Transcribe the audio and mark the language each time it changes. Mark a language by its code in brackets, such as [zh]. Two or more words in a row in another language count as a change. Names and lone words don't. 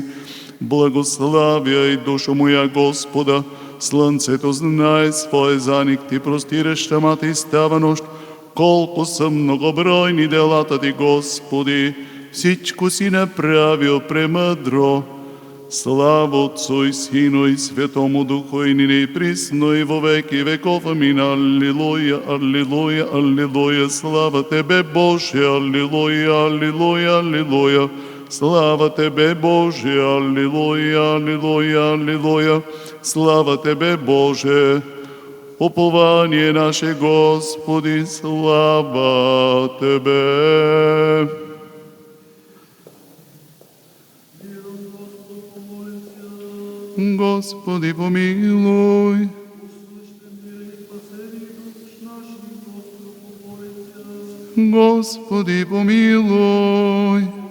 [bg] Благославя и душо моя Господа. Слънцето знае своя заник, ти простираш тъмата и става нощ. Колко са многобройни делата ти, Господи, всичко си направил премъдро. [cu] Слава Отцу и Сину и Светому Духу, и нине и присно и во веки веков. Амин. Аллилуйя, аллилуйя, аллилуйя. Слава Тебе, Боже, аллилуйя, аллилуйя, аллилуйя. Слава Тебе, Боже, аллилуйя, аллилуйя, аллилуйя. Слава Тебе, Боже. Упование наше, Господи, слава Тебе. Господи, помилуй. Господи, помилуй.